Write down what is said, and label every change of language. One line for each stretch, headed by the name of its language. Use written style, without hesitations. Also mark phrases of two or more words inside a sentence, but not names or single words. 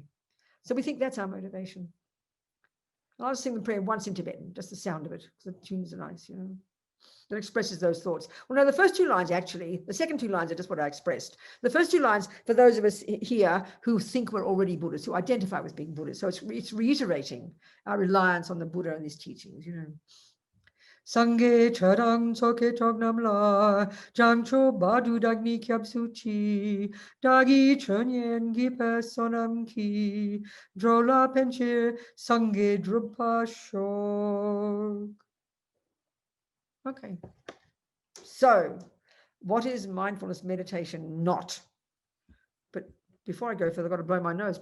English: So we think that's our motivation. I'll just sing the prayer once in Tibetan, just the sound of it, because the tunes are nice, That expresses those thoughts. Well, no, the first 2 lines, actually, the second 2 lines are just what I expressed. The first 2 lines, for those of us here who think we're already Buddhists, who identify with being Buddhists. So it's reiterating our reliance on the Buddha and his teachings,
Tibetan: སངས་རྒྱས་ཆོས་དང་ཚོགས་ཀྱི་མཆོག་རྣམས་ལ། བྱང་ཆུབ་བར་དུ་བདག་ནི་སྐྱབས་སུ་མཆི། བདག་གིས་ཆོས་ཉན་བགྱིས་པའི་བསོད་ནམས་ཀྱིས། འགྲོ་ལ་ཕན་ཕྱིར་སངས་རྒྱས་འགྲུབ་པར་ཤོག.
English: Okay. So, what is mindfulness meditation not? But before I go further, I've got to blow my nose.